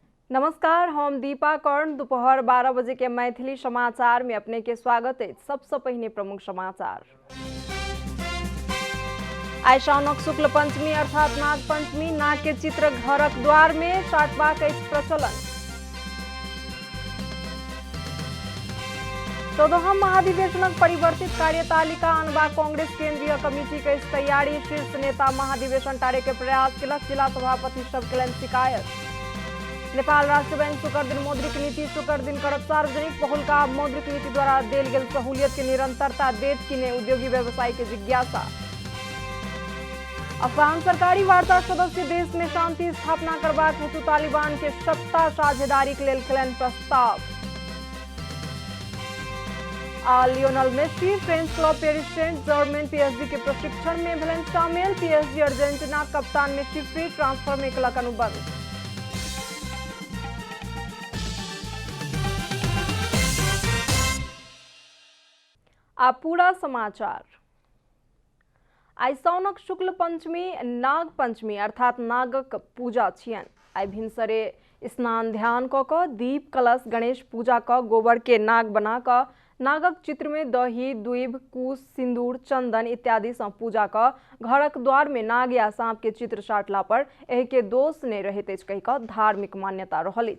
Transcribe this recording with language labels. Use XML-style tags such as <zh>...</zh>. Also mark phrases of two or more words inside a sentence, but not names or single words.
<mai>नमस्कार, हम दीपा कर्ण। दोपहर 12 बजे के मैथिली समाचार में अपने के स्वागत है। सबसे पहले प्रमुख समाचार। आई साउनक शुक्ल पंचमी अर्थात नाग पंचमी। नाग के चित्र घरक द्वार में साटबाक प्रचलन। 14वां महाधिवेशनक परिवर्तित कार्यतालिका आनबा कांग्रेस केंद्रीय कमिटी के तैयारी। शीर्ष नेता महाधिवेशन टारे के प्रयास केलक। जिला सभापति सब केलनि शिकायत। नेपाल राष्ट्र बैंक शुक्र दिन मौद्रिक नीति शुक्र दिन करत सार्वजनिक। पहुलका मौद्रिक नीति द्वारा देल गेल सहूलियत के निरंतरता देत किने उद्योगी व्यवसायी के जिज्ञासा। अफगान सरकारी वार्ता सदस्य देश में शांति स्थापना करबाक हेतु तालिबान के सत्ता साझेदारी के लेल केलनि प्रस्ताव। लियोनल मेसी फ्रेंच क्लब पेरिस सेंट जर्मन पीएसजी के प्रशिक्षण में भेलनि शामिल। पीएसजी अर्जेंटीना कप्तान मेसी फ्री ट्रांसफर में केलक अनुबंध। आप पूरा समाचार। आई साउनक शुक्ल पंचमी नाग पंचमी अर्थात नागक पूजा छियन। आई भिनसरे स्नान ध्यान क दीप कलश गणेश पूजा क गोबर के नाग बना क नागक चित्र में दही दूब कुश सिंदूर चंदन इत्यादि से पूजा क घरक द्वार में नाग या सांप के चित्र साटला पर एहि के दोष नहीं रहत अछि कहि क धार्मिक मान्यता रहल अछि।</mai>